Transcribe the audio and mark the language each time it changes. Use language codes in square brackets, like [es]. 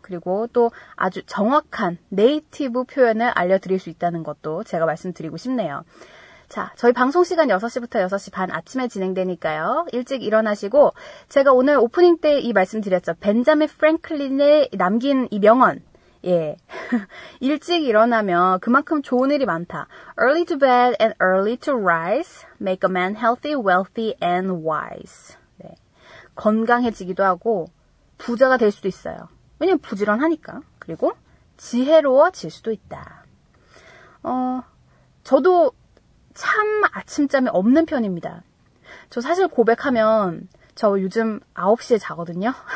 [ko] 그리고 또 아주 정확한 네이티브 표현을 알려드릴 수 있다는 것도 제가 말씀드리고 싶네요. 자, 저희 방송 시간 6시부터 6시 반 아침에 진행되니까요. 일찍 일어나시고 제가 오늘 오프닝 때 이 말씀 드렸죠. 벤자민 프랭클린의 남긴 이 명언. 예. 일찍 일어나면 그만큼 좋은 일이 많다. [en] Early to bed and early to rise make a man healthy, wealthy and wise. [ko] 네. 건강해지기도 하고 부자가 될 수도 있어요. 왜냐면 부지런하니까. 그리고 지혜로워질 수도 있다. 저도 참 아침잠이 없는 편입니다. 저 사실 고백하면 저 요즘 9시에 자거든요.